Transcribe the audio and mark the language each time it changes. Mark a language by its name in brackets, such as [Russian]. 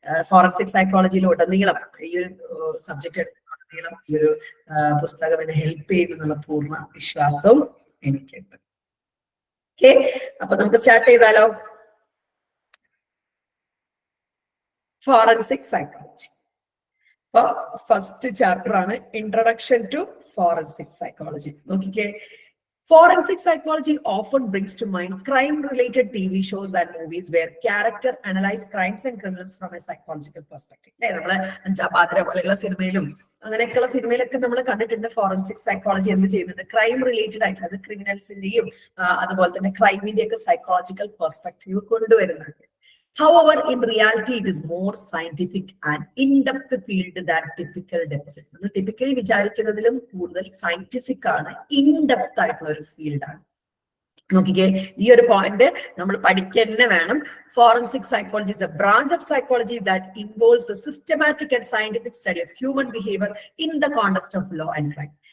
[Malayalam] Forensic സൈക്കോളജിയിൽ ഉടനീളം ഈ ഒരു സബ്ജക്ട് എടുത്തുടനീളം ഈ ഒരു പുസ്തകം എന്നെ ഹെൽപ്പ് ചെയ്യുമെന്നുള്ള പൂർണ്ണ വിശ്വാസവും എനിക്കുണ്ട്. ഓക്കെ, അപ്പൊ നമുക്ക് സ്റ്റാർട്ട് ചെയ്താലോ. Forensic psychology. അപ്പൊ ഫസ്റ്റ് ചാപ്റ്റർ ആണ് ഇൻട്രൊഡക്ഷൻ ടു ഫോറൻസിക് സൈക്കോളജി. നോക്കിക്കേ, [English] forensic psychology often brings to mind crime-related TV shows and movies where character analyze crimes and criminals from a psychological perspective. [Malayalam] നമ്മള് അഞ്ചാപാത്ര പോലെയുള്ള സിനിമയിലും അങ്ങനെയൊക്കെയുള്ള സിനിമയിലൊക്കെ നമ്മൾ കണ്ടിട്ടുണ്ട് ഫോറൻസിക് സൈക്കോളജി എന്ത് ചെയ്യുന്നുണ്ട്, ക്രൈം റിലേറ്റഡ് ആയിട്ട് അത് ക്രിമിനൽസിന്റെയും അതുപോലെ തന്നെ ക്രൈമിന്റെ ഒക്കെ സൈക്കോളജിക്കൽ പെർസ്പെക്റ്റീവ് കൊണ്ടുവരുന്നുണ്ട്. [English] However, in reality, it is more scientific and in-depth field than typical deficit. [Malayalam] നമ്മൾ ടിപ്പിക്കലി വിചാരിക്കുന്നതിലും കൂടുതൽ സയന്റിഫിക് ആണ്, ഇൻ ഡെപ്ത് ആയിട്ടുള്ള ഒരു ഫീൽഡാണ്. നോക്കിക്കേ, ഈ ഒരു പോയിന്റ് നമ്മൾ പഠിക്കന്നെ വേണം. [English] Forensic psychology is a branch of psychology that involves the systematic and scientific study of human behavior in the context of law and crime.